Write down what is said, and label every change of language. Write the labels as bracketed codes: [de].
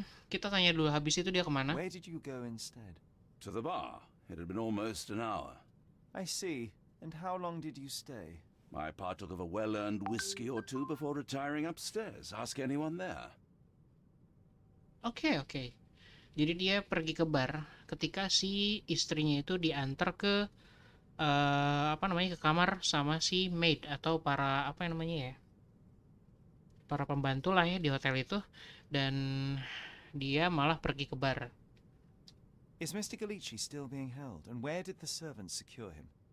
[id] Kita tanya dulu, habis itu dia kemana? [en] Where did you go instead? To the bar. It had been almost an hour. I see. And how long did you stay? I partook of a well-earned whiskey or two before retiring upstairs. Ask anyone there. Oke. [id] Jadi dia pergi ke bar ketika si istrinya itu diantar ke ke kamar sama si maid atau para para pembantu lah ya di hotel itu, dan dia malah pergi ke bar. [en] Is Mr. Gallici still being held? And where did the servants secure him?